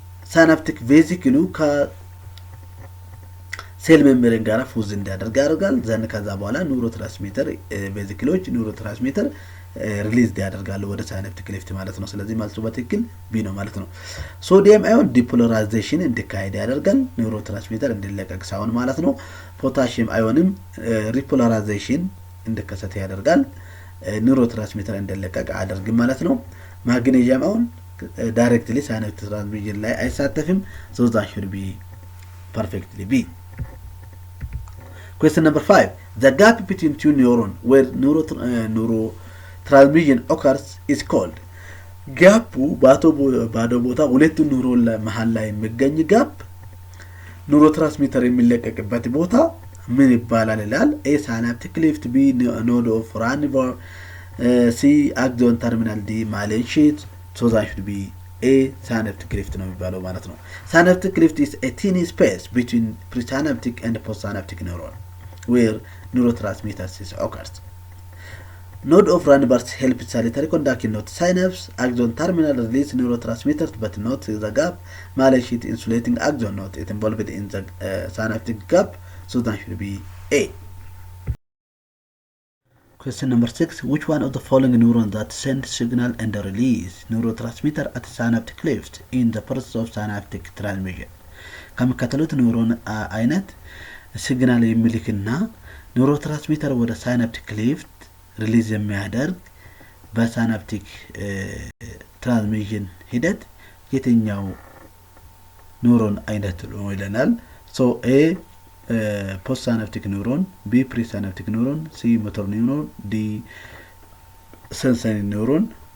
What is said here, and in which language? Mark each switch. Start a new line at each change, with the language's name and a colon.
Amharic: ሳይናፕቲክ ቬዚክሉ ከሴል ሜምብሬን ጋር ፉዝ እንዲያደርግ ያደርጋል። ዘን ከዛ በኋላ ኒውሮትራንስሚተር ቬዚክሎች ኒውሮትራንስሚተር ሪሊዝ ያደርጋሉ ወደ ሳይናፕቲክ ክሌፍት ማለት ነው። ስለዚህ መልሱ በትክክል ቢ ነው ማለት ነው። ሶዲየም አዮን ዲፖላራይዜሽን እንዲካሄድ ያደርጋል፣ ኒውሮትራንስሚተር እንዲለቀቅ ሳይሆን ማለት ነው። ፖታሺየም አዮንም ሪፖላራይዜሽን እንዲከሰት ያደርጋል፣ ኒውሮትራንስሚተር እንዲለቀቅ አያደርግም ማለት ነው። ማግኔዥየም አዮን ዳይሬክትሊ ሳይናፕቲክ ትራንስሚሽን ላይ አይሳተፍም።
English: so that should be perfectly B. Question number 5. The gap between two neurons where neurotransmission occurs is called.
Amharic: ጋፑ ባዶ ቦታ ሁለቱ ኒውሮን መሃል ላይ የሚገኝ ጋፕ ኒውሮትራንስሚተር የሚለቀቅበት ቦታ ምን ይባላል ይላል። ኤ ሳይናፕቲክ ክሌፍት፣ ቢ ኖድ ኦፍ ራኒቨር፣ ሲ አክሲዮን ተርሚናል፣ ዲ ማሌን ሺት።
English: so that should be A. synaptic cleft
Amharic: ነው የሚባለው ማለት ነው።
English: synaptic cleft is a tiny space between presynaptic and postsynaptic neuron where neurotransmitters occurs. Node of Ranvier helps solitary conduction not synapse. Axon terminal release neurotransmitters but not the gap. Maleen sheet insulating axon not it involved in the synaptic gap. So that should be A. Question number 6. Which one of the following neurons that send signal and release neurotransmitter at synaptic cleft in the process of synaptic transmission?
Amharic: ከሚከተሉት ኒውሮን አይነት ሲግናል የሚልክና ኒውሮትራንስሚተር ወደ ሳይናፕቲክ ክሌፍት ሪሊዝ የሚያደርግ በሳይናፕቲክ ትራንስሚሽን ሂደት የትኛው ኒውሮን አይነት ነው ይለናል። ሶ ኤ
English: postsynaptic neuron, B presynaptic neuron, C motor neuron, D sensory neuron.